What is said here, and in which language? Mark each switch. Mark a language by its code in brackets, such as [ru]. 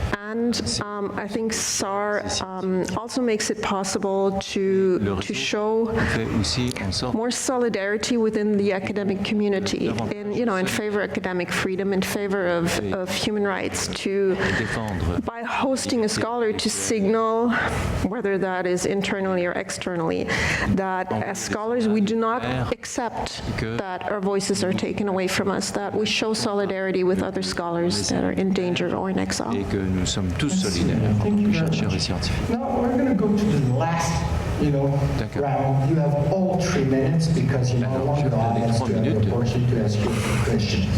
[en] And I think SAR also makes it possible to show more solidarity within the academic community in favor of academic freedom, in favor of human rights, by hosting a scholar to signal, whether that is internally or externally, that as scholars we do not accept that our voices are taken away from us, that we show solidarity with other scholars that are in danger or in exile. [fr] Et que nous sommes tous solidaires en tant que chercheurs et scientifiques. [en] Now we're going to go to the last round. You have all 3 minutes because you don't want the audience to have the opportunity to ask you questions.